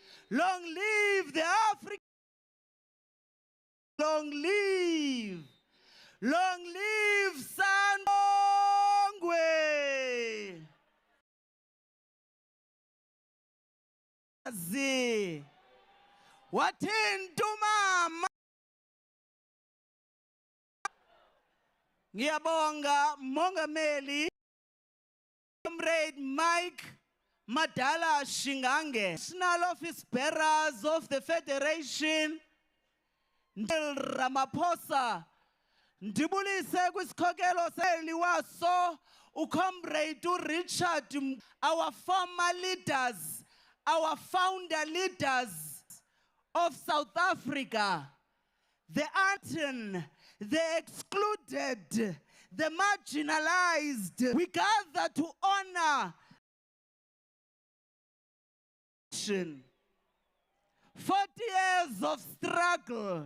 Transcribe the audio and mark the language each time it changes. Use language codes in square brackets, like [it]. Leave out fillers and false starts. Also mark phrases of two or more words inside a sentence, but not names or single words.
[en] Long live the African. Long live. Long live Sangwe. [zu] Wathinta umama. Ngiyabonga Mongameli Comrade Mike Madala Shingange, [en] National Office Bearers of the Federation, [xh] Ndel Ramaphosa, ndibulise kwisikhokelo seliwaso uComrade Richard, [en] our former leaders, our founder leaders of South Africa, the Anton, the excluded, the marginalized. We gather to honor 40 years of struggle.